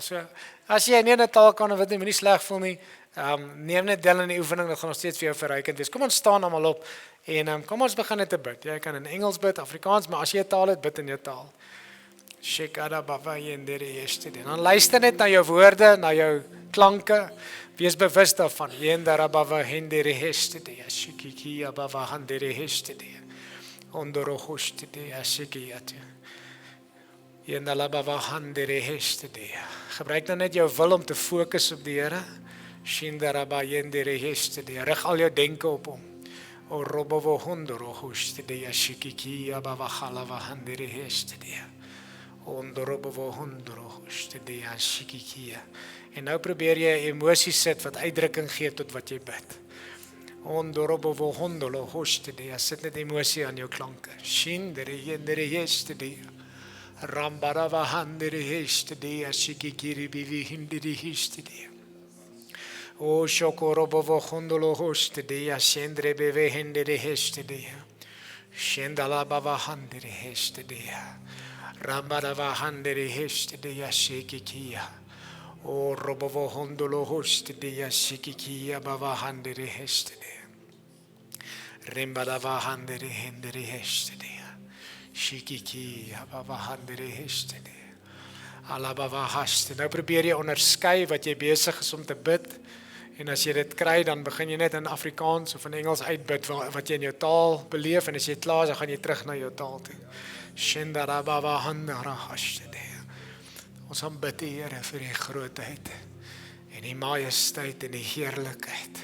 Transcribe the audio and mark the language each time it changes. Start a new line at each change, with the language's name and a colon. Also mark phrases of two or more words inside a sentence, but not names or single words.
Afrikaans: So as jy nie 'n taal kan ontwit nie, moenie sleg voel nie. Neem net deel in die oefening, dit gaan nog steeds vir jou verrykend wees. Kom ons staan almal op en kom ons begin net te bid. Jy kan in Engels bid, Afrikaans, maar as jy 'n taal het, bid in jou taal. Shekada baba yendere yesterday. Dan luister net na jou woorde, na jou klanke. Wees bewus daarvan. Yendara baba hendere yesterday. Shikiki baba handere yesterday. Ondoro yesterday ashikiyat. Yendala baba handere yesterday. Gebruik dan net jou wil om te fokus op die Here. Shindara baba yendere yesterday. Rig al jou denke op hom. O robovo hondoro yesterday ashikiki baba halava handere yesterday. En nou probeer jy emosies sit wat uitdrukking gee tot wat jy bid. Sit net emosie aan jou klanke. Shindere yendere yesterday. Rambarava handere yesterday. Ashikikiri bivi hindere yesterday. O shokorobovo hondolo yesterday. Ashendre beve hindere yesterday. Shendala bava handere yesterday. Rambarava handere yesterday. Ashikikia. O robovo hondolo yesterday. Ashikikia bava handere yesterday. Rambarava handere hindere yesterday. Shikiki bava handere yesterday. Alabava haste. Nou probeer jy onderskei wat jy besig is om te bid. En as jy dit kry, dan begin jy net in Afrikaans of in Engels uitbid wat jy in jou taal beleef en as jy klaar is, dan gaan jy terug na jou taal toe. Shindarabava handara hashtede. Ons aanbid die Here vir die grootheid en die majesteit en die heerlikheid.